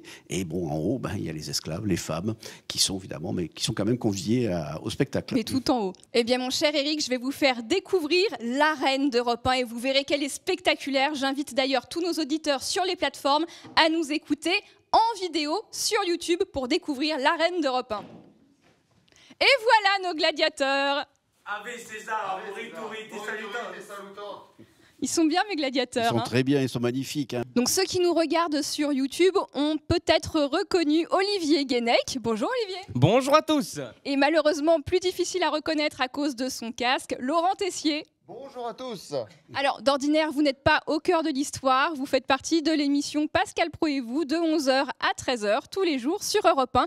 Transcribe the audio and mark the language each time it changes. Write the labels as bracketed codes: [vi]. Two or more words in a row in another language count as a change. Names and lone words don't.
[fr] Et bon, en haut, il y a les esclaves, les femmes, qui sont évidemment, mais qui sont quand même conviés au spectacle. Mais tout en haut. Eh bien, mon cher Éric, je vais vous faire découvrir l'arène d'Europe 1 et vous verrez qu'elle est spectaculaire. J'invite d'ailleurs tous nos auditeurs sur les plateformes à nous écouter en vidéo sur YouTube pour découvrir l'arène d'Europe 1. Et voilà nos gladiateurs. [la] Ave César, Moriturite, salutant. [fr] Ils sont bien mes gladiateurs. Ils sont très bien, ils sont magnifiques. Donc ceux qui nous regardent sur YouTube ont peut-être reconnu Olivier Guénec. Bonjour Olivier. Bonjour à tous. Et malheureusement plus difficile à reconnaître à cause de son casque, Laurent Tessier. Bonjour à tous. Alors d'ordinaire vous n'êtes pas au cœur de l'histoire, vous faites partie de l'émission Pascal Praud et vous de 11h à 13h tous les jours sur Europe 1.